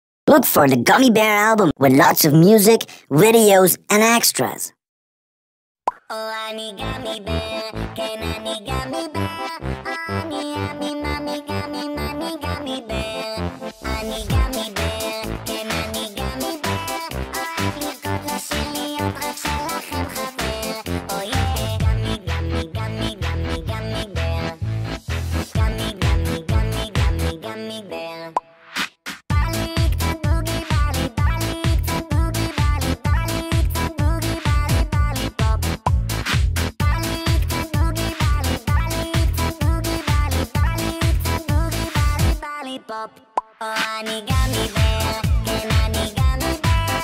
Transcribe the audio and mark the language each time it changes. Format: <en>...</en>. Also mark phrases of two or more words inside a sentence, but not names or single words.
<en>Look for the Gummy Bear album with lots of music, videos, and extras. Oh, Annie Gummy Bear, can Annie Gummy Bear? Annie, Annie, Mommy Gummy, Mommy Gummy Bear. Annie Gummy Bear, can Annie Gummy Bear?</en> <he>אוהב לרקוד לשיר להיות רק שלכם חבר.</he> <en>Oh yeah, Gummy, Gummy, Gummy, Gummy, Gummy Bear. Gummy, Gummy, Gummy, Gummy, Gummy Bear.</en> <he>בא לי קצת בוגי, בא לי קצת בוגי, בא לי קצת בוגי, בא לי פופ. בא לי קצת בוגי, בא לי קצת בוגי, בא לי פופ. Oh, אני גמי בר, כן אני גמי בר.</he>